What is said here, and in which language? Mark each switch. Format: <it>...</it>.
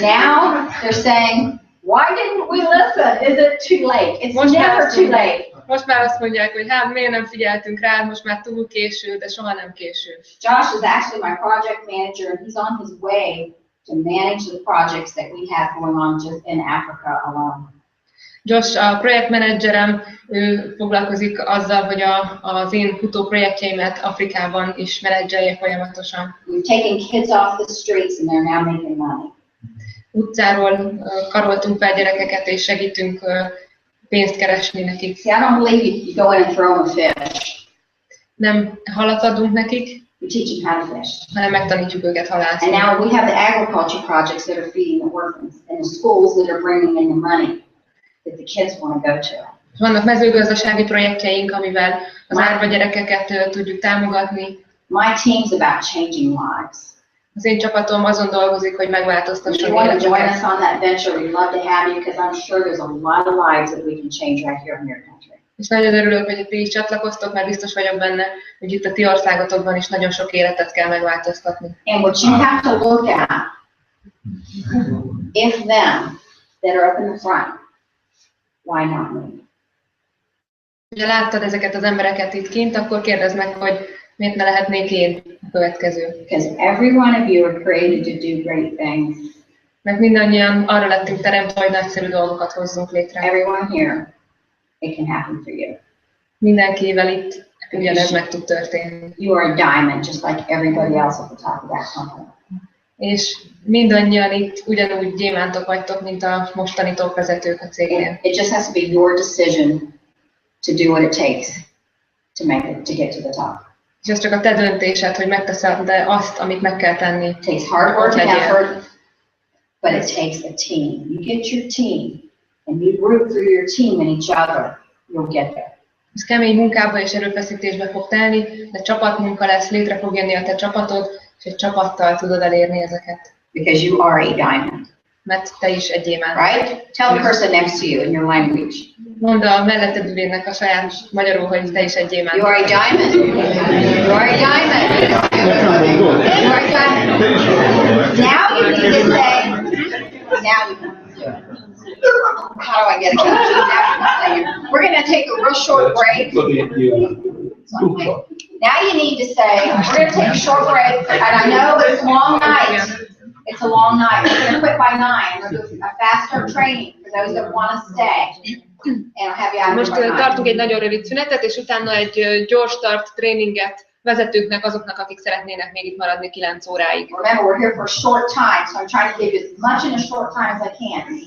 <en>Now, they're saying, why didn't we listen? Is it too late? It's never too late.</en> <hu>Most már azt mondják, hogy hát miért nem figyeltünk rá, most már túl késő, de soha nem késő.</hu> <en>Josh is actually my project manager, and he's on his way to manage the projects that we have going on just in Africa alone.</en> <hu>Josh, a projektmenedzserem, ő foglalkozik azzal, hogy az én futó projektjeimet Afrikában is menedzselje folyamatosan.</hu> <en>We've taken kids off the streets and they're now making money.</en> <hu>Utcáról karoltunk fel gyerekeket, és segítünk pénzt keresni nekik.</hu> <en>See, I don't believe you go in and throw them a fish.</en> <hu>Nem halat adunk nekik,</hu> <en>We teach them how to fish.</en> <hu>hanem megtanítjuk őket halászni.</hu> <en>And now we have the agriculture projects that are feeding the orphans and the schools that are bringing in the money that the kids want to go to.</en> <hu>Vannak mezőgazdasági projektjeink, amivel az árva gyerekeket tudjuk támogatni.</hu> <en>My team's about changing lives.</en> <hu>Az én csapatom azon dolgozik, hogy</hu> <en>If</en> <hu>megváltoztasson</hu> <en>you want to join us</en> <hu>életeket.</hu> <en>on that venture, we'd love to have you because I'm sure there's a lot of lives that we can change right here in your country.</en> <hu>És nagyon örülök, hogy ti is csatlakoztok, mert biztos vagyok benne, hogy itt a ti országotokban is nagyon sok életet kell megváltoztatni.</hu> <en>And what you have to look at, if them that are up in the front, why not me?</en> <hu>Ha láttad ezeket az embereket itt kint, akkor kérdezd meg, hogy miért ne lehetnék én a következő.</hu> <en>Because every one of you are created to do great things.</en> <hu>Mert mindannyian arra lettünk teremtve, hogy nagyszerű dolgokat hozzunk létre.</hu> <en>Everyone here, it can happen for you.</en> <hu>Mindenkivel itt ugyanez meg tud történni.</hu> <en>You are a diamond, just like everybody else at the top of that company.</en> <hu>És mindannyian itt ugyanúgy gyémántok vagytok, mint a mostani topvezetők a cégnél.</hu> <en>It just has to be your decision to do what it takes to get to the top.</en> <hu>És ez csak a te döntésed, hogy megteszed de azt, amit meg kell tenni.</hu> <en>It takes hard work and effort, but it takes a team. You get your team, and you root through your team and each other, you'll get there.</en> <hu>Ez kemény munkába és erőfeszítésbe fog telni, de csapatmunka lesz, létre fog jönni a te csapatod, és egy csapattal tudod elérni ezeket.</hu> <en>Because you are a diamond,</en> <hu>Mert te is egy gyémánt.</hu> <en>right? Tell the person next to you in your language.</en> <hu>Mondd a melletted ülének a saját magyarul, hogy te is egy gyémánt.</hu> <en>You are a diamond. You are a diamond. You are a diamond. Now you need to say, now you can do it. How do I get it done? We're going to take a real short break. Now you need to say, we're going to take a short break, and I know it's a long night. It's a long night. We're going to quit by 9. We're going to do a fast start training for those that want to stay. And I'll have you out</en> <hu>Most</hu> <en>by 9.</en> <hu>tartunk egy nagyon rövid szünetet, és utána egy gyors start tréninget vezetőknek, azoknak, akik szeretnének még itt maradni 9 óráig.</hu> <en>Remember, we're here for a short time, so I'm trying to give you as much in a short time as I can.</en>